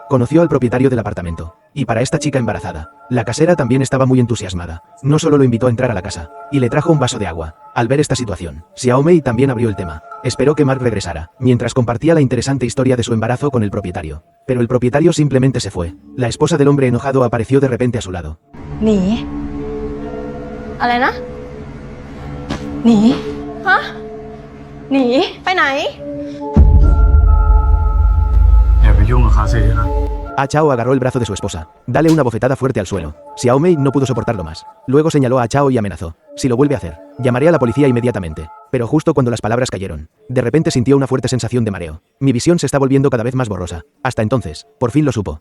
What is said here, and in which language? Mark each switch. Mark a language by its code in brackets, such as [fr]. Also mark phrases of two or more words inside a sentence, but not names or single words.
[es] Conoció al propietario del apartamento. Y para esta chica embarazada, la casera también estaba muy entusiasmada. No solo lo invitó a entrar a la casa, y le trajo un vaso de agua. Al ver esta situación, Xiaomei también abrió el tema. Esperó que Mark regresara, mientras compartía la interesante historia de su embarazo con el propietario. Pero el propietario simplemente se fue. La esposa del hombre enojado apareció de repente a su lado. [th] หนีอะไรนะหนีฮะหนีไปไหน อย่าไปยุ่งกับเขาสิครับ [es] Ah Chao agarró el brazo de su esposa. Dale una bofetada fuerte al suelo. Xiaomei no pudo soportarlo más. Luego señaló a Chao y amenazó. Si lo vuelve a hacer, llamaré a la policía inmediatamente. Pero justo cuando las palabras cayeron, de repente sintió una fuerte sensación de mareo. Mi visión se está volviendo cada vez más borrosa. Hasta entonces, por fin lo supo.